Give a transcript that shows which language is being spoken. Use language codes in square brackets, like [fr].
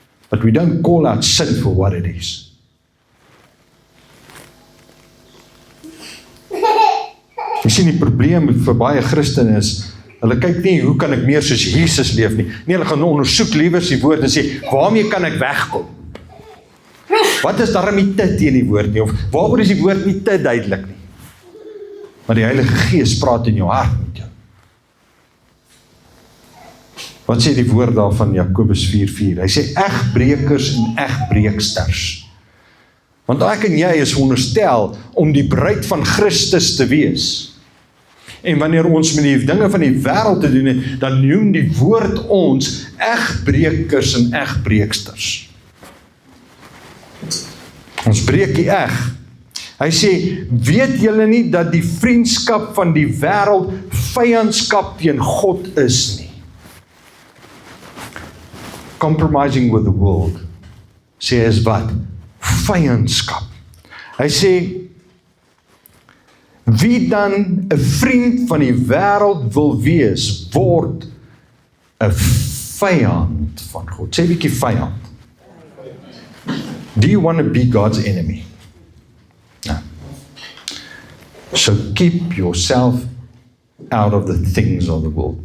[en] But we don't call out sin for what it is. [af] Jy sien die probleem vir baie Christene is, hulle kyk nie, hoe kan ek meer soos Jesus leef nie. Nee, hulle gaan ondersoek liewers die woord en sê, waarmee kan ek wegkom? Wat is daarom nie te teen die woord nie? Of waaroor is die woord nie te duidelik nie? Maar die Heilige Gees praat in jou hart met jou. Wat sê die woord daar van Jakobus 4:4? Hy sê, egbrekers en egbreeksters. Want ek en jy is veronderstel om die bruid van Christus te wees. En wanneer ons met die dinge van die wêreld te doen het, dan noem die woord ons egbrekers en egbreeksters. Ons breek die eg. Hy sê, weet julle nie dat die vriendskap van die wêreld vyandskap teen God is nie? [en] Compromising with the world, [af] sê is wat? Vyandskap. Hy sê, wie dan 'n vriend van die wêreld wil wees, word 'n vyand van God. Sê 'n bietjie vyand. [en] Do you want to be God's enemy? No. So keep yourself out of the things of the world.